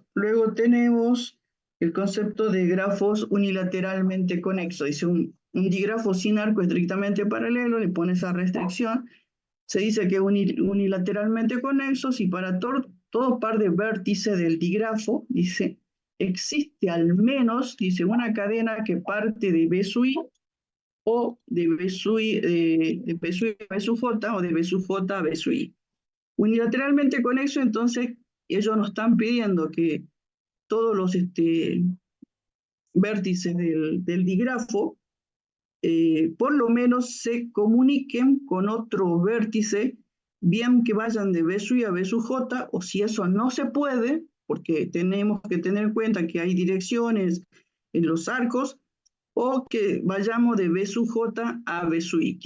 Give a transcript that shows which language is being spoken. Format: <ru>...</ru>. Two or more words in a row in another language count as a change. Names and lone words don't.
<es>Luego tenemos el concepto de grafos unilateralmente conexos. Dice un digrafo sin arco estrictamente paralelo, le pone esa restricción. Se dice que es unilateralmente conexo si para todo par de vértices del digrafo, dice, existe al menos, dice, una cadena que parte de B sub I o de B sub I, de B sub I a B sub J o de B sub J a B sub I. Unilateralmente conexo, entonces ellos nos están pidiendo que todos los vértices del digrafo por lo menos se comuniquen con otro vértice, bien que vayan de B sub I a B sub J, o si eso no se puede, porque tenemos que tener en cuenta que hay direcciones en los arcos, o que vayamos de B sub J a B sub I.</es>